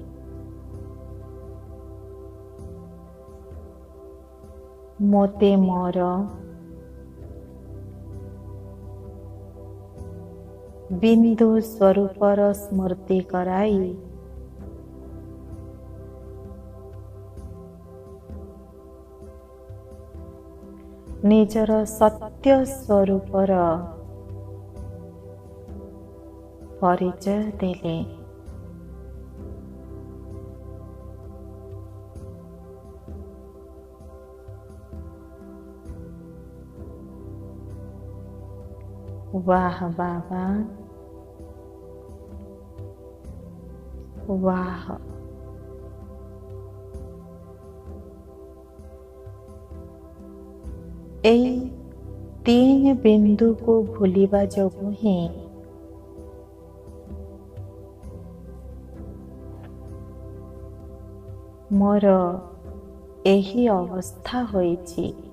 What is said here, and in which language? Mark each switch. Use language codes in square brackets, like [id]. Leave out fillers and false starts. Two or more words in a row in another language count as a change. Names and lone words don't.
[or] ମୋତେ ମୋର ବିନ୍ଦୁ ସ୍ୱରୂପର ସ୍ମୃତି କରାଇ ନିଜର ସତ୍ୟ ସ୍ୱରୂପର ପରିଚୟ ଦେଲେ। [hi] वाह बाबा, वाह। [or] ଏଇ ତିନି ବିନ୍ଦୁକୁ ଭୁଲିବା ଯୋଗୁଁ ହିଁ ମୋର ଏହି ଅବସ୍ଥା ହୋଇଛି।